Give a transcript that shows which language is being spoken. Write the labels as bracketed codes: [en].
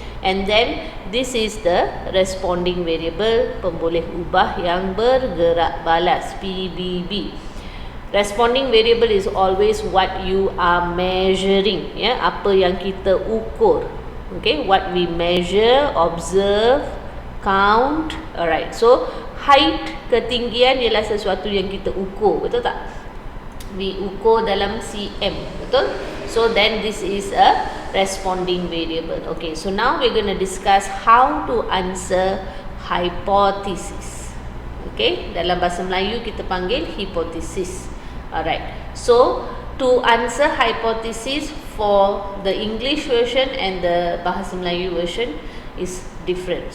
[en] And then this is the responding variable, [ms] pemboleh ubah yang bergerak balas, [en] PBB. Responding variable is always what you are measuring, [ms] apa yang kita ukur, [en] okay, what we measure, observe, count. [ms] Alright, so height, ketinggian ialah sesuatu yang kita ukur, betul tak? We ukur dalam cm, betul? [en] So then this is a responding variable. Okay, so now we're going to discuss how to answer hypothesis. Okay, [ms] dalam bahasa Melayu kita panggil hipotesis. [en] Alright, so to answer hypothesis for the English version and the bahasa Melayu version is different.